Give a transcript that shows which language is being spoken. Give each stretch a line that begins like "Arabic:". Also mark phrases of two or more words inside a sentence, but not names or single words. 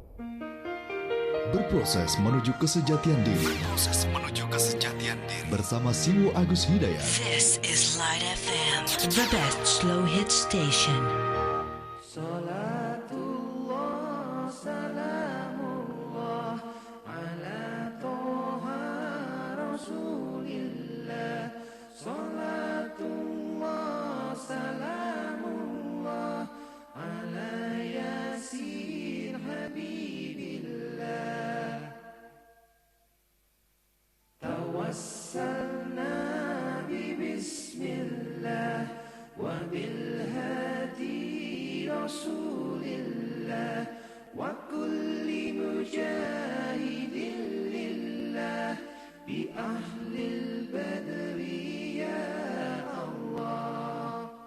Indonesian: Berproses menuju kesejatian diri. Bersama Siwo Agus Hidayat.
English: This is Light FM, the best slow hit station.
Arabic: صلاة الله، سلام الله، على طه رسول الله. صلاة الله، سلام الله, على يس حبيب الله. توسلنا ببسم الله وبالهادي رسول الله وكل مجاهد لله بأهل البدر يا الله.